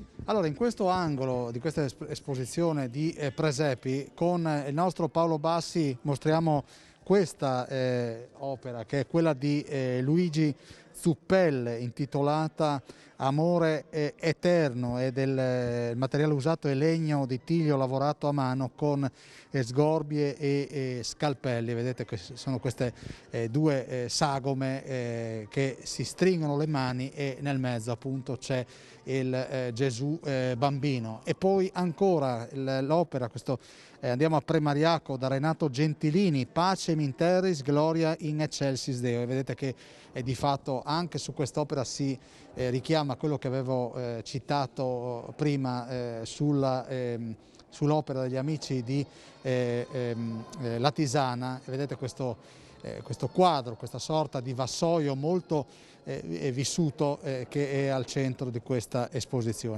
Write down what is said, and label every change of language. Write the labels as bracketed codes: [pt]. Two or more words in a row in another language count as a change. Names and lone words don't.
[it] Allora, in questo angolo di questa esposizione di presepi, con il nostro Paolo Bassi mostriamo questa opera, che è quella di Luigi Zuppelle, intitolata Amore Eterno, e il materiale usato è legno di tiglio lavorato a mano con sgorbie e scalpelli. Vedete che sono queste due sagome che si stringono le mani, e nel mezzo appunto c'è il Gesù bambino. E poi ancora l'opera, andiamo a Premariaco, da Renato Gentilini, Pacem in terris, gloria in excelsis Deo. E vedete che di fatto anche su quest'opera si richiama quello che avevo citato prima sull'opera degli amici di La Tisana. E vedete questo quadro, questa sorta di vassoio molto vissuto che è al centro di questa esposizione.